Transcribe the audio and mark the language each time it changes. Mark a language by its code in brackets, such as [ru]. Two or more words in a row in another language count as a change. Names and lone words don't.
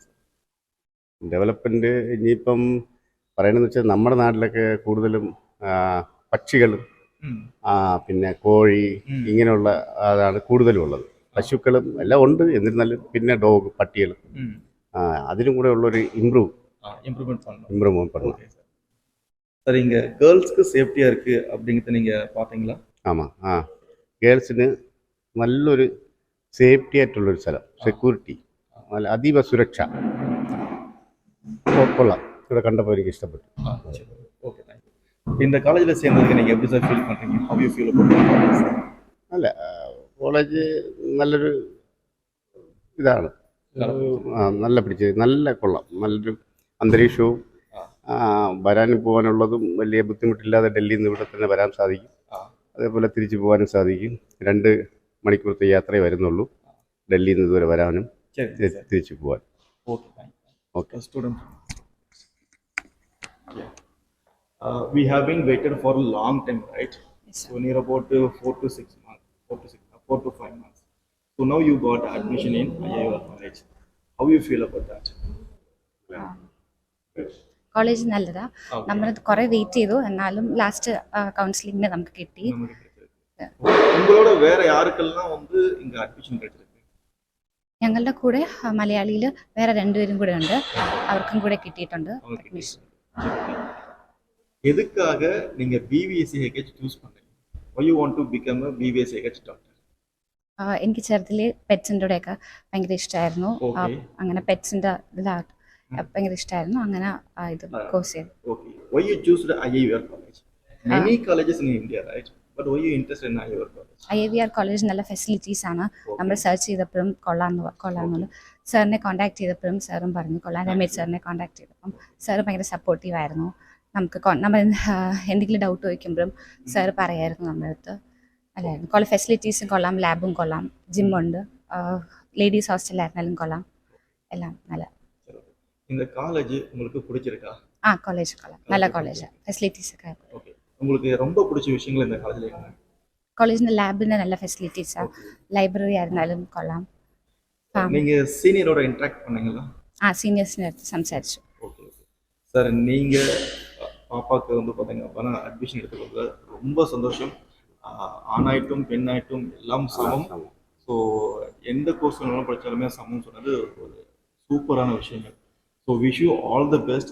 [ml] ഡെവലപ്മെൻറ്റ് ഇനിയിപ്പം പറയണമെന്ന് വെച്ചാൽ നമ്മുടെ നാട്ടിലൊക്കെ കൂടുതലും പക്ഷികളും പിന്നെ കോഴി ഇങ്ങനെയുള്ള അതാണ് കൂടുതലും ഉള്ളത്. പശുക്കളും എല്ലാം ഉണ്ട്. എന്നിരുന്നാലും പിന്നെ ഡോഗ്, പട്ടികൾ, അതിനും കൂടെ ഉള്ളൊരു ഇമ്പ്രൂവ്മെന്റ് பண்ணலாம். [ta] சார், இங்கே [en] girlsக்கு safetyஆக [ta] இருக்குது அப்படிங்கிறத நீங்கள் பார்த்தீங்களா? ஆமாம். [ml] ഗേൾസിന് നല്ലൊരു സേഫ്റ്റി ആയിട്ടുള്ളൊരു സ്ഥലം, സെക്യൂരിറ്റി, നല്ല അതീവ സുരക്ഷ കൊള്ളാം. ഇവിടെ കണ്ടപ്പോൾ എനിക്ക് ഇഷ്ടപ്പെട്ടു. [en] Okay, thank you. [ta] இந்த காலேஜில் சேர்ந்ததுக்கு நீங்கள் எப்படி சார் ஃபீல் பண்ணுறீங்க? [en] How you feel about? [ml] അല്ല, കോളേജ് നല്ലൊരു ഇതാണ്. നല്ല കൊള്ളാം. നല്ലൊരു അന്തരീക്ഷവും വരാനും പോകാനുള്ളതും വലിയ ബുദ്ധിമുട്ടില്ലാതെ ഡൽഹിയിൽ നിന്ന് ഇവിടെ തന്നെ വരാൻ സാധിക്കും. അതേപോലെ തിരിച്ചു പോകാനും സാധിക്കും. 2 മണിക്കൂറത്തെ യാത്രയെ വരുന്നുള്ളൂ ഡൽഹിയിൽ നിന്ന് ഇതുവരെ വരാനും തിരിച്ചു പോകാൻ. [en] Okay student, we have been waited for a long time, right? Yes, so near about 4 to 5 months. So now you got admission in IIR college. How you feel about that? [ml] കോളേജ് നല്ലതാ. നമ്മൾ കുറെ വെയിറ്റ് ചെയ്തു, എന്നാലും [en] last counselling [ml] നമുക്ക് കിട്ടി. ഉങ്ങളോട് വേറെ ആർക്കെല്ലാം வந்து ഇങ്ങ അഡ്മിഷൻ കിട്ടിയിട്ടുണ്ട്? ഞങ്ങളുടെ കൂടെ മലയാളിയിൽ വേറെ 2 പേരും കൂടെ ഉണ്ട്. അവർക്കും കൂടെ കിട്ടിയിട്ടുണ്ട് അഡ്മിഷൻ. [ta] എதுக்காக நீங்க BVSC HH ചൂസ് பண்ணீங்க? [en] Why you want to become a BVSC HH doctor? [ml] എനിക്ക് ചെറുതിൽ പെറ്റ്സിൻ്റെയൊക്കെ ഭയങ്കര ഇഷ്ടമായിരുന്നു. അങ്ങനെ പെറ്റ്സിൻ്റെ ഇതിലായിട്ട് ഭയങ്കര ഇഷ്ടമായിരുന്നു. അങ്ങനെ ഇത് കോഴ്സ് ചെയ്തു. [en] Okay. Why you choose the IIR college? Many colleges in India, right? But why you interested in IIR college? [ml] IIR college നല്ല ഫെസിലിറ്റീസ് ആണ്. നമ്മൾ സെർച്ച് ചെയ്തപ്പോഴും കൊള്ളാമെന്നുള്ള സാറിനെ കോൺടാക്ട് ചെയ്തപ്പോഴും സാറും പറഞ്ഞു കൊള്ളാം. രമേശ് സാറിനെ കോൺടാക്ട് ചെയ്തപ്പം സാറ് ഭയങ്കര സപ്പോർട്ടീവ് ആയിരുന്നു. നമ്മൾ എന്തെങ്കിലും ഡൗട്ട് ചോദിക്കുമ്പോഴും സാറ് പറയായിരുന്നു നമ്മുടെ അടുത്ത്. അല്ലായിരുന്നു കൊള്ളാം, ഫെസിലിറ്റീസും കൊള്ളാം, ലാബും കൊള്ളാം, ജിമ്മുണ്ട്, [en] ladies hostel [ml] കൊള്ളാം, എല്ലാം നല്ല. [ta] இந்த காலேஜ் உங்களுக்கு பிடிச்சிருக்கா? காலேஜ் கொள்ளலாம், நல்ல காலேஜ், ஃபெசிலிட்டிஸ் ഒക്കെ. ஓகே, உங்களுக்கு ரொம்ப பிடிச்ச விஷயங்கள் இந்த காலேஜ்ல என்ன? [ml] കോളേജിന്റെ ലാബിന്റെ നല്ല ഫെസിലിറ്റീസാ, ലൈബ്രറി ആയിരുന്നാലും കൊള്ളാം. [ta] நீங்க [en] senior interact [ta] பண்ணீங்களா? [ml] സീനിയേഴ്സിന്റെ അടുത്ത് സംസാരിച്ചു. [ta] ஓகே சார், நீங்க பாப்பாக்கு வந்து பாத்தீங்க அப்படின்னா அட்மிஷன் எடுத்துக்கிறது ரொம்ப சந்தோஷம். ஆணாயிட்டும் பெண்ணாயிட்டும் எல்லாம் சமம். ஸோ எந்த கோர்ஸ் வேணாலும் படித்தாலுமே சமம் சொன்னது ஒரு சூப்பரான விஷயங்கள். [en] So wish you all the best.